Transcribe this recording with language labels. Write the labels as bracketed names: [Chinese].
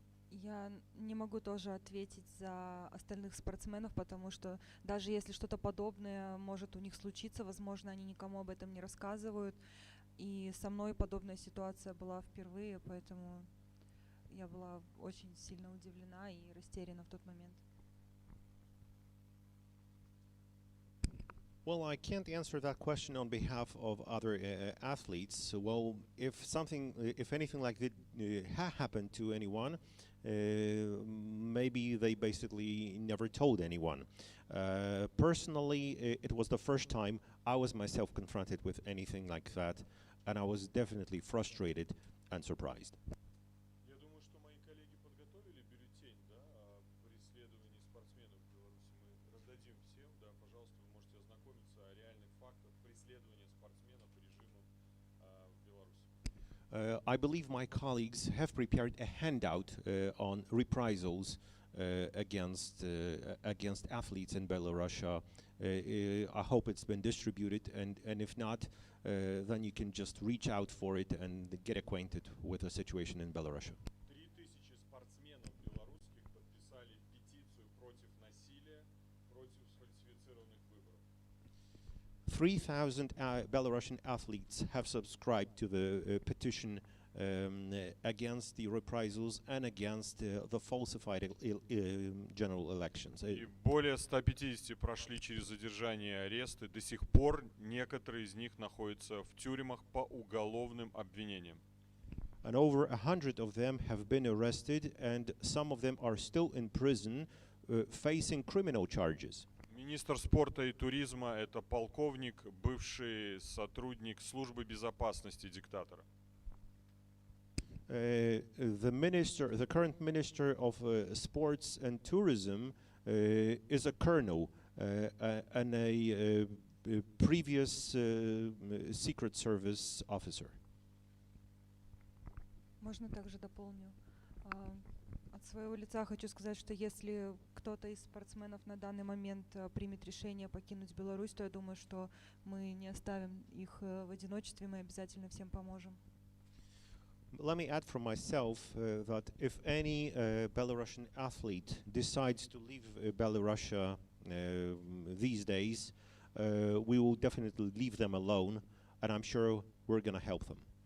[Russian] Я не могу тоже ответить за остальных спортсменов, потому что даже если что-то подобное может у них случиться, возможно, они никому об этом не рассказывают. И со мной подобная ситуация была впервые, поэтому я была очень сильно удивлена и растеряна в тот момент. [English] Well, I can't answer that question on behalf of other athletes. Well, if anything like that happened to anyone, maybe they basically never told anyone. Personally, it was the first time I was myself confronted with anything like that, and I was definitely frustrated and surprised. [Russian] Я думаю, что мои коллеги подготовили бюллетень, да, о преследовании спортсменов в Беларуси. Мы раздадим всем, да, пожалуйста, вы можете ознакомиться о реальных фактах преследования спортсменов режимом в Беларуси. [English] I believe my colleagues have prepared a handout on reprisals against athletes in Belarus. I hope it's been distributed, and if not, then you can just reach out for it and get acquainted with the situation in Belarus. [Russian] 3000 спортсменов белорусских подписали петицию против насилия, против сфальсифицированных выборов. [English] 3,000 Belarusian athletes have subscribed to the petition against the reprisals and against the falsified general elections. [Russian] И более 150 прошли через задержание и аресты. До сих пор некоторые из них находятся в тюрьмах по уголовным обвинениям. [English] And over 100 of them have been arrested, and some of them are still in prison, facing criminal charges. [Russian] Министр спорта и туризма – это полковник, бывший сотрудник службы безопасности диктатора. [English] The current minister of sports and tourism is a colonel and a previous secret service officer. [Russian] Можно также дополню. От своего лица хочу сказать, что если кто-то из спортсменов на данный момент примет решение покинуть Беларусь, то я думаю, что мы не оставим их в одиночестве, мы обязательно всем поможем. [English] Let me add from myself that if any Belarusian athlete decides to leave Belarus these days, we will definitely leave them alone, and I'm sure we're going to help them.